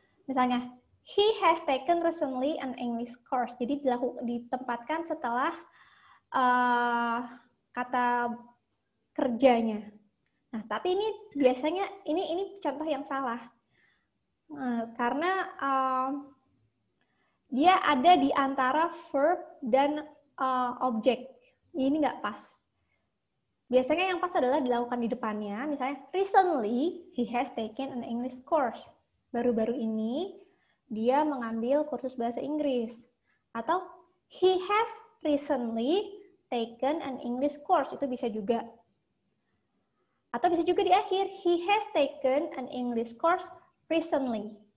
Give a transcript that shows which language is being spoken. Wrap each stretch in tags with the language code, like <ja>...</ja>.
<id>Misalnya,</id> <en>he has taken recently an English course.</en> <id>Jadi ditempatkan setelah kata kerjanya. Nah, tapi ini biasanya ini contoh yang salah. Karena dia ada di antara verb dan objek. Ini nggak pas. Biasanya yang pas adalah dilakukan di depannya. Misalnya,</id> <en>recently he has taken an English course.</en> <id>Baru-baru ini dia mengambil kursus bahasa Inggris.</id> <en>Atau he has recently taken an English course.</en> <id>Itu bisa juga. Atau bisa juga di akhir,</id> <en>he has taken an English course recently.</en>